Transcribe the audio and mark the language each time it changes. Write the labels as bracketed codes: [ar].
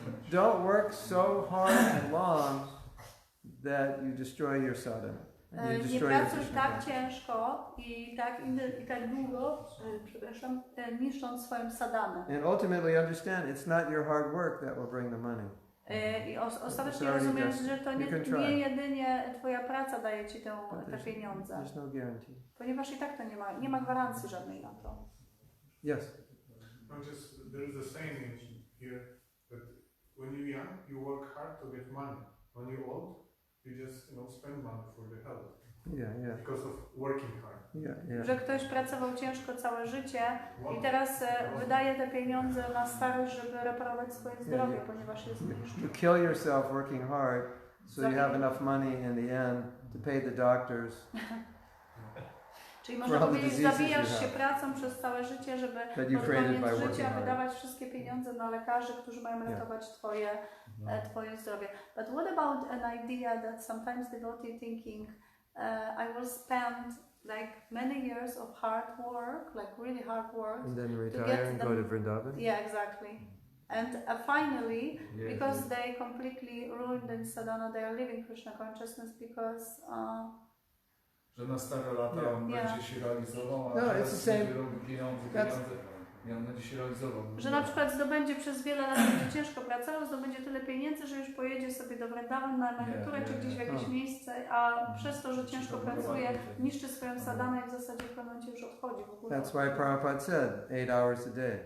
[en] Don't work so hard and long that you destroy your sadhana. [pl] Nie pracuj tak ciężko i tak długo, niszcząc swoją sadanę. [en] And ultimately understand it's not your hard work that will bring the money. [pl] I ostatecznie rozumiesz, że to nie jedynie twoja praca daje ci te pieniądze. [en] There's no guarantee. [pl] Ponieważ i tak to nie ma gwarancji żadnej na to. [en] Yes. There is a saying here that when you're young, you work hard to get money. When you're old, you just spend money for the health. Yeah. Because of working hard. Yeah. [pl] Że ktoś pracował ciężko całe życie i teraz wydaje te pieniądze na starość, żeby reparować swoje zdrowie, ponieważ jest niższe. [en] You kill yourself working hard, so you have enough money in the end to pay the doctors. [pl] Czyli można powiedzieć, zabijasz się pracą przez całe życie, żeby pod koniec życia wydawać wszystkie pieniądze na lekarzy, którzy mają ratować twoje zdrowie. [en] But what about an idea that sometimes devotee thinking, I will spend like many years of hard work, like really hard work, and then retire and go to Vrindavan? Yeah, exactly. And finally, because they completely ruined in sadhana, they are living Krishna consciousness because [pl] że na stare lata on będzie się realizował, a teraz będzie robił pieniądze i on będzie się realizował. Że na przykład zdobędzie przez wiele lat, będzie ciężko pracował, zdobędzie tyle pieniędzy, że już pojedzie sobie do Vrindavan na emeryturę czy gdzieś w jakieś miejsce, a przez to, że ciężko pracuje, niszczy swoją sadhanę i w zasadzie w pewnym momencie już odchodzi w ogóle. [en] That's why Prabhupada said 8 hours a day.